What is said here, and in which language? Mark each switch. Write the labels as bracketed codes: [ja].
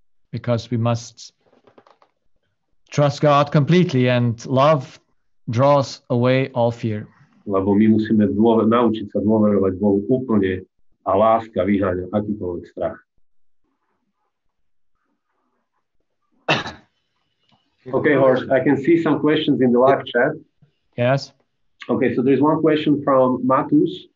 [en] Because we must trust God completely, and love draws away all fear. [sk] Lebo my musíme naučiť sa dôverovať Bohu úplne a láska vyháňa akýkoľvek strach. [en] Okay, Horst, I can see some questions in the live chat. Yes. Okay, so there's one question from Matus.